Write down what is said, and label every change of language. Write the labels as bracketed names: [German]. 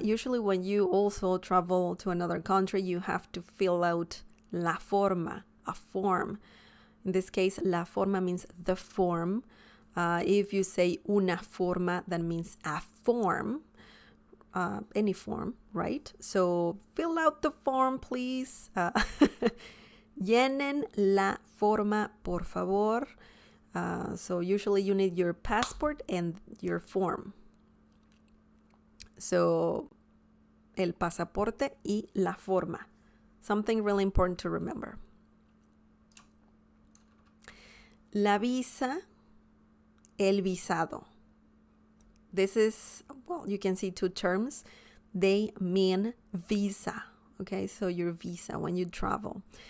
[English] Usually when you also travel to another country, you have to fill out la forma, a form. In this case, la forma means the form. If you say una forma, that means a form. any form, right? So fill out the form, please. [Spanish] Llenen la forma, por favor. [English] So usually you need your passport and your form. [Spanish] So el pasaporte y la forma. [English] Something really important to remember. [Spanish] La visa, el visado. [English] This is, well, you can see two terms. They mean visa. Okay, so your visa when you travel.